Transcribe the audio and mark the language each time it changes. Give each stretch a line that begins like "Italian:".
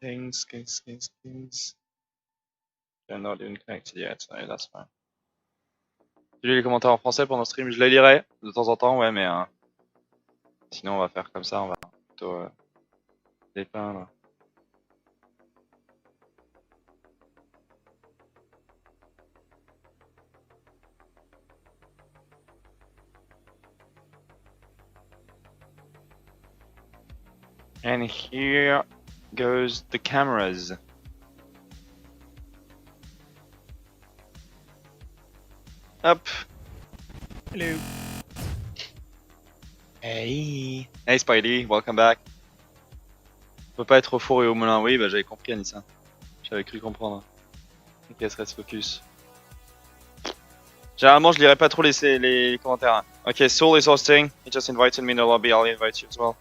English: Kings. They're not even connected yet, so that's fine.
French: Tu lis les commentaires en français pendant le stream, je les lirai de temps en temps, ouais, mais sinon on va faire comme ça, on va plutôt dépeindre.
English: And here goes the cameras. Hop. Hello. Hey. Hey Spidey, welcome back.
French: On peut pas être au four et au moulin, oui, bah j'avais compris Anissa. J'avais cru comprendre. Ok, reste focus. Généralement je lirai pas trop les commentaires.
English: Ok, Soul is hosting. He just invited me in the lobby, I'll invite you as well.